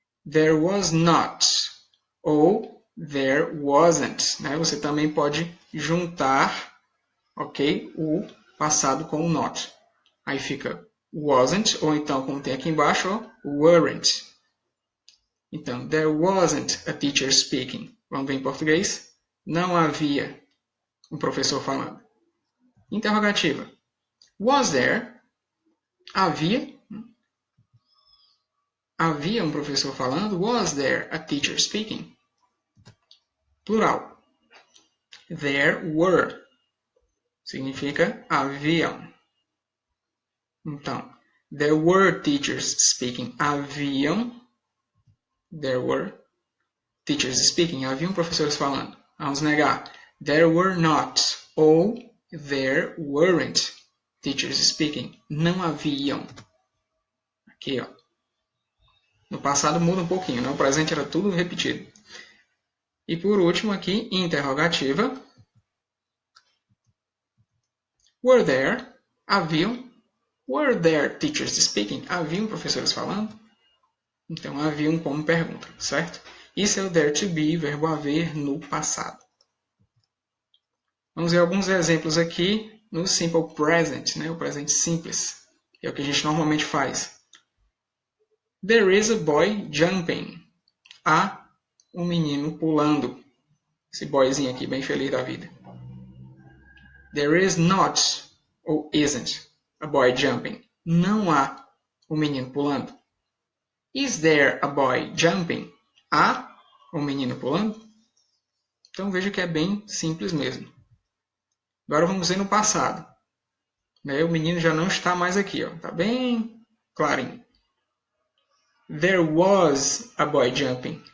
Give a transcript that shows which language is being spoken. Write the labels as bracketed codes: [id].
[en] There was not, ou there wasn't. [pt] Né? Você também pode juntar, ok, o passado com o not. Aí fica wasn't, ou então, como tem aqui embaixo, ó, weren't. [en] Então, there wasn't a teacher speaking. [pt] Vamos ver em português? Não havia um professor falando. Interrogativa. [en] Was there? [pt] Havia? Havia um professor falando? [en] Was there a teacher speaking? Plural. There were. [pt] Significa haviam. [en] Então, there were teachers speaking. Haviam. There were teachers speaking. [pt] Haviam professores falando. Vamos negar. [en] There were not. Ou there weren't teachers speaking. [pt] Não haviam. Aqui, ó. No passado muda um pouquinho, né? O presente era tudo repetido. E por último aqui, interrogativa. [en] Were there? [pt] Haviam. [en] Were there teachers speaking? [pt] Haviam professores falando? Então, haviam como pergunta, certo? Isso é o there to be, verbo haver no passado. Vamos ver alguns exemplos aqui no simple present, né? O presente simples. É o que a gente normalmente faz. [en] There is a boy jumping. [pt] Há um menino pulando. Esse boyzinho aqui, bem feliz da vida. [en] There is not, ou isn't, a boy jumping. [pt] Não há um menino pulando. [en] Is there a boy jumping? [pt] Há um menino pulando? Então veja que é bem simples mesmo. Agora vamos ver no passado. O menino já não está mais aqui. Está bem clarinho. [en] There was a boy jumping.